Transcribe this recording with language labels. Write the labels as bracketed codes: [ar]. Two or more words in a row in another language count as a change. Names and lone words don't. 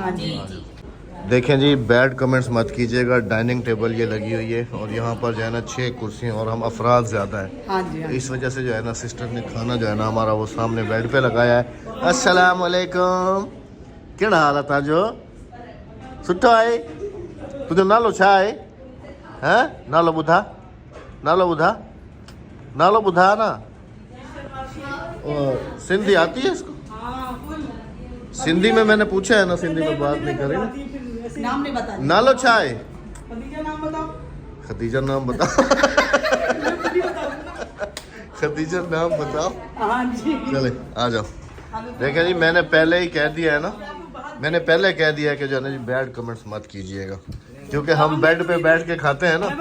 [hi] हाँ जी। देखें जी, [en] bad comments [hi] मत कीजिएगा। डाइनिंग टेबल ये लगी हुई है और यहाँ पर जो है ना 6 कुर्सियाँ और हम अफराद ज़्यादा है। हाँ जी, हाँ। इस वजह से जो है ना सिस्टर ने खाना जो है ना हमारा वो सामने बेड पे लगाया है। [ar] السلام عليكم, [sd] केड़ा हाल है जो? सुठो आहे? तुझो नालो छा आहे? हैं? नालो ॿुधा, नालो ॿुधा, नालो ॿुधा ना। [hi] और सिंधी आती है इसको? सिंधी में मैंने पूछा है ना, सिंधी में बात नहीं करी ना। नाम नहीं बता। [sd] नालो छा आहे? [hi] खदीजा नाम बताओ। खदीजा नाम बताओ। खदीजा नाम बताओ। हाँ जी। चले आ जाओ। देखिए जी, मैंने पहले ही कह दिया है ना, मैंने पहले कह दिया है कि जो है ना जी [en] bad comments [hi] मत कीजिएगा, क्योंकि हम बेड पे बैठ के खाते हैं ना,